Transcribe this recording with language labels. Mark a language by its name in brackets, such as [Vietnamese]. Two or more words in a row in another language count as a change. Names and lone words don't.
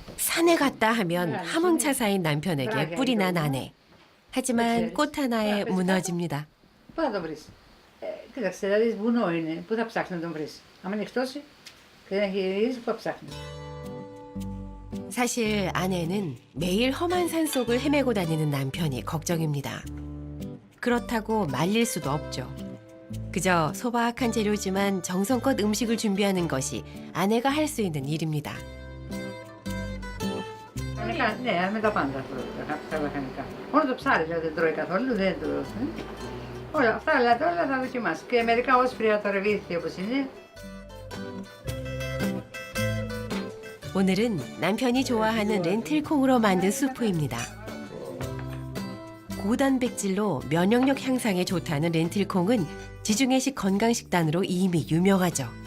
[Korean] 산에 갔다 하면 하몽차사인 남편에게 뿔이 난 아내. 하지만 꽃 하나에 무너집니다. [Greek] Πού θα το βρεις? Κοίταξε, δηλαδή βουνό είναι. Πού θα ψάξεις να τον βρεις? Άμα είναι εκτός και δεν έχει γυρίσει, πού θα ψάχνεις? [Korean] 사실 아내는 매일 험한 산 속을 헤매고 다니는 남편이 걱정입니다. 그렇다고 말릴 수도 없죠. 그저 소박한 재료지만 정성껏 음식을 준비하는 것이 아내가 할 수 있는 일입니다. [Greek] Ναι, με τα πάντα τα λαχανικά. Μόνο το ψάρι δηλαδή δεν τρώει καθόλου, δεν τρώει. Όλα αυτά αλλά όλα θα δοκιμάσει. Και μερικά όσπρια τα ρεβίθια όπως είναι. [Korean] 오늘은 남편이 좋아하는 렌틸콩으로 만든 수프입니다. 고단백질로 면역력 향상에 좋다는 렌틸콩은 지중해식 건강식단으로 이미 유명하죠.